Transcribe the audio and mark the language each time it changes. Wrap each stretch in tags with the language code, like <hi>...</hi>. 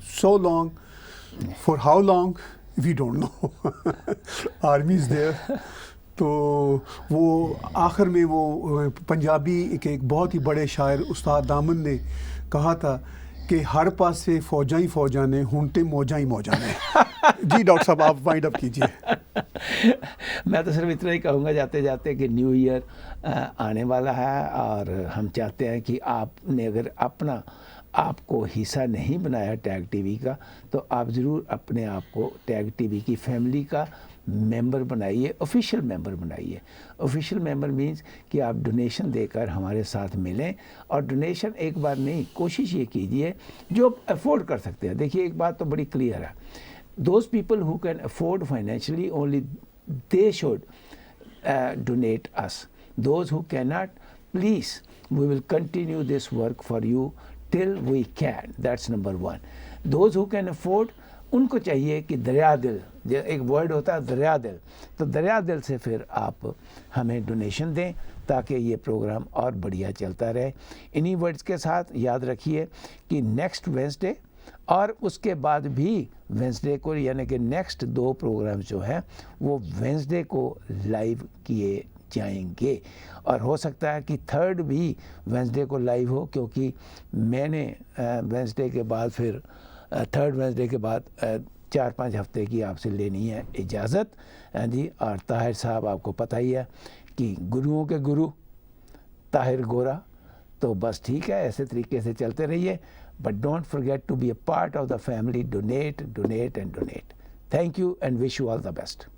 <en>So long, for how long we don't know. Army is there.</en> <ur>تو وہ آخر میں وہ پنجابی ایک بہت ہی بڑے شاعر استاد دامن نے کہا تھا کہ ہر پاس سے فوجاں ہی فوجاں نے، ہونٹے موجاں ہی موجاں نے. جی ڈاکٹر صاحب آپ وائنڈ اپ کیجیے. میں تو صرف اتنا ہی کہوں گا جاتے جاتے کہ نیو ایئر آنے والا ہے، اور ہم چاہتے ہیں کہ آپ نے اگر آپ کو حصہ نہیں بنایا ٹیگ ٹی وی کا، تو آپ ضرور اپنے آپ کو ٹیگ ٹی وی کی فیملی کا ممبر بنائیے، آفیشیل ممبر بنائیے. آفیشیل ممبر مینس کہ آپ ڈونیشن دے کر ہمارے ساتھ ملیں، اور ڈونیشن ایک بار نہیں، کوشش یہ کیجیے جو افورڈ کر سکتے ہیں. دیکھیے ایک بات تو بڑی کلیئر ہے،</ur> <en>Those people who can afford financially only they should donate us. Those who cannot, please, we will continue this work for you till we can. That's number one. Those who can afford,</en> <ur>ان کو چاہیے کہ دریا دل، ایک word ہوتا ہے دریا دل، تو دریا دل سے پھر آپ ہمیں ڈونیشن دیں تاکہ یہ پروگرام اور بڑھیا چلتا رہے. انہی ورڈز کے ساتھ یاد رکھیے کہ نیکسٹ وینسڈے اور اس کے بعد بھی وینسڈے کو، یعنی کہ نیکسٹ 2 پروگرامز جو ہیں وہ وینسڈے کو لائیو کیے جائیں گے، اور ہو سکتا ہے کہ 3rd بھی وینسڈے کو لائیو ہو، کیونکہ میں نے وینسڈے کے بعد پھر 3rd وینسڈے کے بعد 4-5 ہفتے کی آپ سے لینی ہے اجازت. جی، اور طاہر صاحب آپ کو پتہ ہی ہے کہ گروؤں کے گرو طاہر گورا، تو بس ٹھیک ہے، ایسے طریقے سے چلتے رہیے.</ur> <en>But don't forget to be a part of the family. Donate, donate and donate. Thank you and wish you all the best.</en>